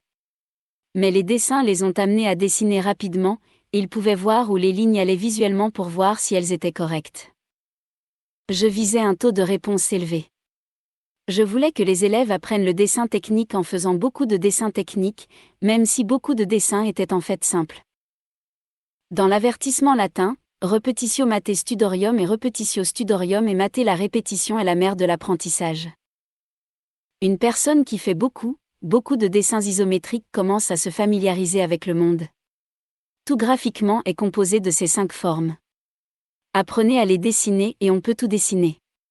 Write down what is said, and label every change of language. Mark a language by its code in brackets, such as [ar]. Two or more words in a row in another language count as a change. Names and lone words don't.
[fr] Mais les dessins les ont amenés à dessiner rapidement, et ils pouvaient voir où les lignes allaient visuellement pour voir si elles étaient correctes. Je visais un taux de réponse élevé. Je voulais que les élèves apprennent le dessin technique en faisant beaucoup de dessins techniques, même si beaucoup de dessins étaient en fait simples. Dans l'avertissement latin, [la] repetitio mater studorium et repetitio studorium et mater, [fr] la répétition est la mère de l'apprentissage. Une personne qui fait beaucoup de dessins isométriques commence à se familiariser avec le monde. Tout graphiquement est composé de ces 5 formes. Apprenez à les dessiner et on peut tout dessiner.